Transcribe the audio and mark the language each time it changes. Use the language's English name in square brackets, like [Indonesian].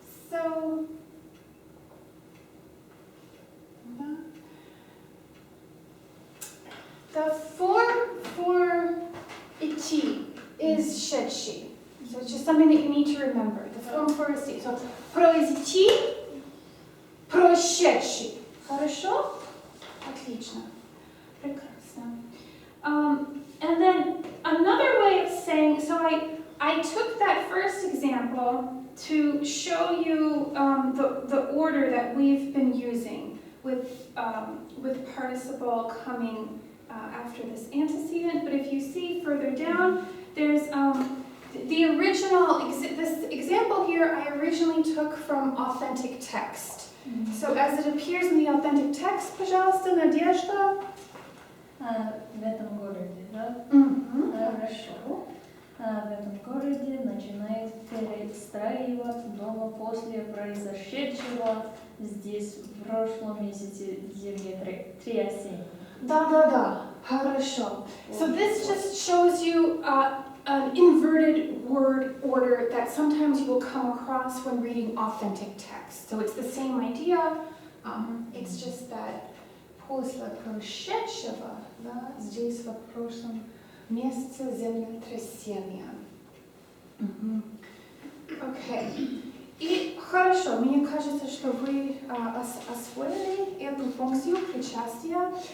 [English] So, the form for идти is шедший. So it's just something that you need to remember. The form for идти. So, произойти, прошедший. [Russian] Хорошо? Отлично. Прекрасно. [English] And then another way of saying, so I took that first example to show you the order that we've been using with participle coming after this antecedent. But if you see further down, there's the original, this example here I originally took from authentic text. So as it appears in the authentic text, пожалуйста, Надежда. [Russian] В этом городе, да? Мгм. Хорошо. В этом городе начинают перестраивать дома после произошедшего здесь в прошлом месяце землетрясения. Да. Хорошо. [English] So this just shows you an inverted word order that sometimes you will come across when reading authentic text. So it's the same idea. It's just that [Russian] после прошедшего, да, здесь в прошлом месяце землетрясения. Окей. И хорошо, мне кажется, что вы освоили эту функцию причастия.